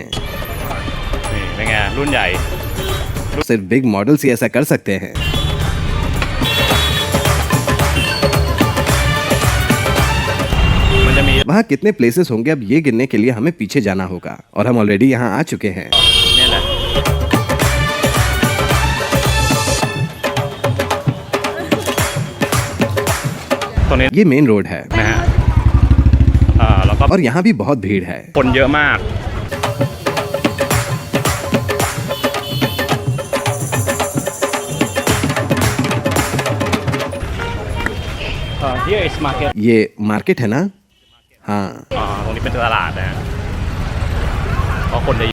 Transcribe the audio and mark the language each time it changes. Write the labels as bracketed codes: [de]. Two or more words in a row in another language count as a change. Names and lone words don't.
[th] นี่เป็นไงรุ่นใหญ่ [hi] सिर्फ [en] big models [hi] ही ऐसा कर सकते हैं। [th] มันจะมี [hi] वहाँ कितने प्लेसेस होंगे अब ये गिनने के लिए हमें पीछे जाना होगा और हम ऑलरेडी यहाँ आ चुके हैं। [th] เนี่ยแหละตรงนี้ [hi] ये [en] main road [hi] है [th] นะฮะแล้วก็ [hi] और यहाँ भी बहुत भीड़ है। [th] คนเยอะมาก [en] Here is market [hi] ये मार्केट है ना? हाँ, [th] ตรงนี้เป็นตลาดนะเพราะคนจะ